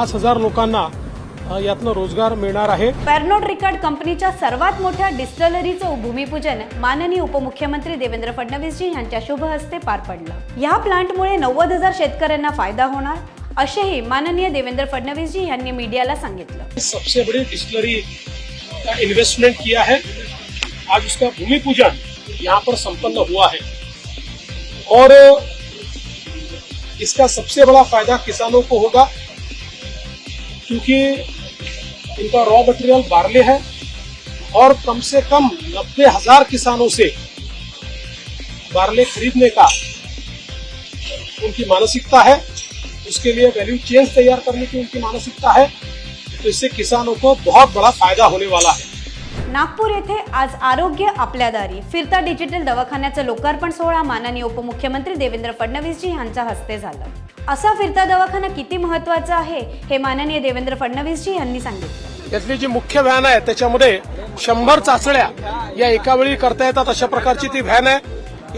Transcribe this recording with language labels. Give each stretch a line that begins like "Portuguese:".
Marathi: 5000 लोकांना यातनं रोजगार मिळणार आहे। पेर्नोड रिकार्ड कंपनीच्या सर्वात मोठ्या डिस्टलरीचं भूमिपूजन माननीय उपमुख्यमंत्री देवेंद्र फडणवीसजी यांच्या शुभ हस्ते पार पडलं। या प्लांटमुळे 90,000 शेतकऱ्यांना फायदा होणार, असेही माननीय देवेंद्र फडणवीसजी यांनी मीडियाला सांगितलं।
Hindi: सबसे बड़ी डिस्टलरी का इन्वेस्टमेंट किया है, आज उसका भूमि पूजन यहाँ पर संपन्न हुआ है और इसका सबसे बड़ा फायदा किसानों को होगा, क्योंकि इनका रॉ मटेरियल बार्ले है और कम से कम 90,000 किसानों से बार्ले खरीदने का उनकी मानसिकता है, उसके लिए वैल्यू चेन तैयार करने की उनकी मानसिकता है, तो इससे किसानों को बहुत बड़ा फायदा होने वाला है।
Marathi: नागपूर येथे आज आरोग्य आपल्या दारी फिरता डिजिटल दवाखान्याचं लोकार्पण सोहळा माननीय उपमुख्यमंत्री देवेंद्र फडणवीसजी यांच्या हस्ते झाला। असा फिरता दवाखाना किती महत्त्वाचा आहे हे माननीय देवेंद्र फडणवीसजी यांनी सांगितलं। यातली जी मुख्य व्हॅन आहे त्याच्यामध्ये 100 चाचण्या या एका वेळी करता येतात अशा प्रकारची ती व्हॅन आहे।